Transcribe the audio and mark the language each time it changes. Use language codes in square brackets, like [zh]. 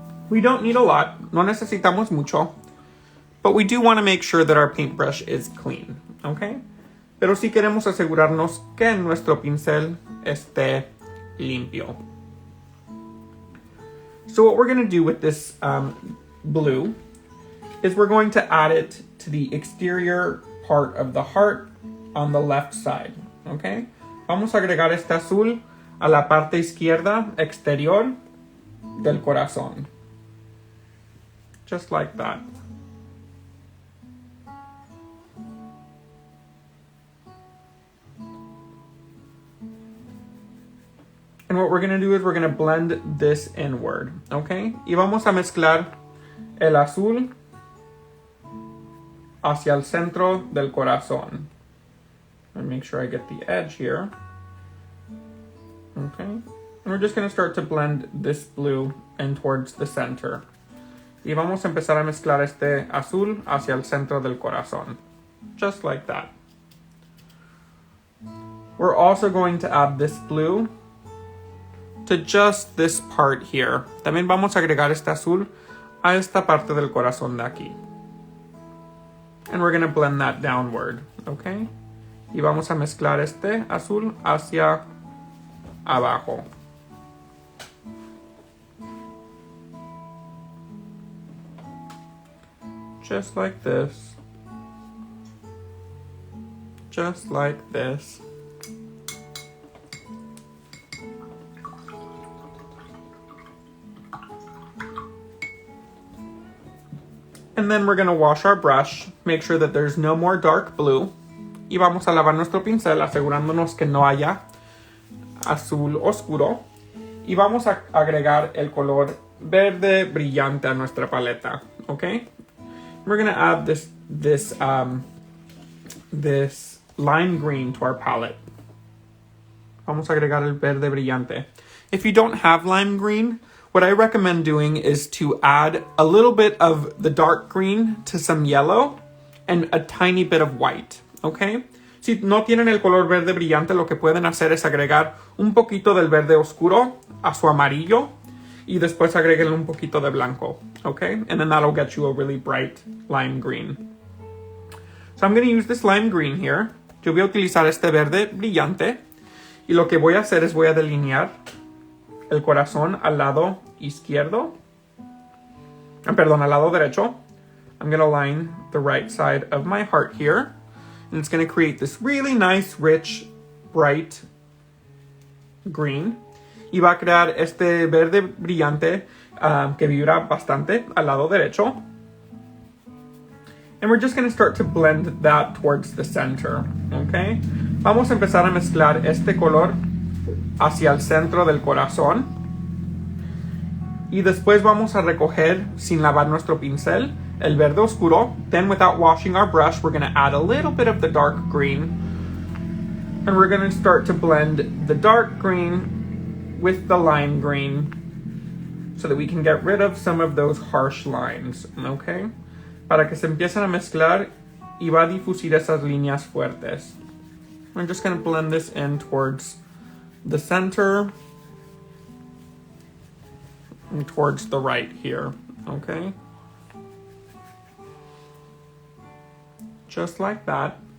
[en] We don't need a lot, [es] no necesitamos mucho, [en] but we do want to make sure that our paintbrush is clean, okay? [es] Pero sí queremos asegurarnos que nuestro pincel esté limpio. [en] So what we're going to do with this blue is we're going to add it to the exterior part of the heart on the left side, okay? [es] Vamos a agregar este azul a la parte izquierda exterior del corazón. [en] Just like that. And what we're going to do is we're going to blend this inward, okay? [es] Y vamos a mezclar el azul hacia el centro del corazón. [en] And make sure I get the edge here. Okay. And we're just going to start to blend this blue in towards the center. [es] Y vamos a empezar a mezclar este azul hacia el centro del corazón. [en] Just like that. We're also going to add this blue to just this part here. [es] También vamos a agregar este azul a esta parte del corazón de aquí. [en] And we're going to blend that downward, okay? [es] Y vamos a mezclar este azul hacia abajo. [en] Just like this. Just like this. And then we're going to wash our brush, make sure that there's no more dark blue. [es] Y vamos a lavar nuestro pincel asegurándonos que no haya azul oscuro. Y vamos a agregar el color verde brillante a nuestra paleta, okay? [en] We're going to add this lime green to our palette. [es] Vamos a agregar el verde brillante. [en] If you don't have lime green, what I recommend doing is to add a little bit of the dark green to some yellow and a tiny bit of white, okay? [es] Si no tienen el color verde brillante, lo que pueden hacer es agregar un poquito del verde oscuro a su amarillo y después agreguenle un poquito de blanco, okay? [en] And then that'll get you a really bright lime green. So I'm going to use this lime green here. [es] Yo voy a utilizar este verde brillante y lo que voy a hacer es voy a delinear el corazón al lado izquierdo. Perdón, al lado derecho. [en] I'm going to line the right side of my heart here. And it's going to create this really nice, rich, bright green. [es] Y va a crear este verde brillante que vibra bastante al lado derecho. [en] And we're just going to start to blend that towards the center, okay? [es] Vamos a empezar a mezclar este color hacia el centro del corazón. Y después vamos a recoger, sin lavar nuestro pincel, el verde oscuro. [en] Then without washing our brush, we're going to add a little bit of the dark green. And we're going to start to blend the dark green with the lime green so that we can get rid of some of those harsh lines, okay? [es] Para que se empiecen a mezclar y va a difusir esas líneas fuertes. [en] I'm just going to blend this in towards the center and towards the right here, okay? Just like that.